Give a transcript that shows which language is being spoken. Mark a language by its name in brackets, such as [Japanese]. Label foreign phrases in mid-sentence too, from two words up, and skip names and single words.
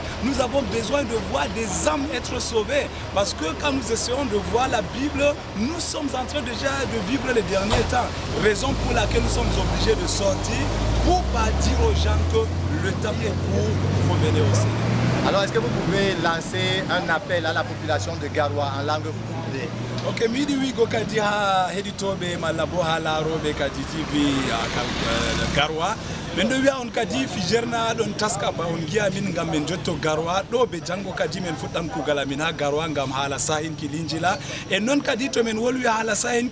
[French] Nous avons besoin de voir des âmes être sauvées. Parce que quand nous essayons de voir la Bible, nous sommes en train déjà de vivre les derniers temps. Raison pour laquelle nous sommes obligés de sortir pour pas dire aux gens que le temps est pour revenir au Seigneur. Alors, est-ce que vous pouvez lancer un appel à la population de Garoua en langue fulfulde? [Fula] Ok, mi yiɗi wiigo kadi ha heɗitoɓe malla bo ha laaroɓe kadi tv Garoua min ɗo wiya on kadi fijerna ɗon taska ba on giya min gam min jotto Garoua ɗo ɓe janggo kadi min fuɗɗan kugal amin ha Garoua gam haala sahin kilinjila e noon kadi to min wolwi haala sahin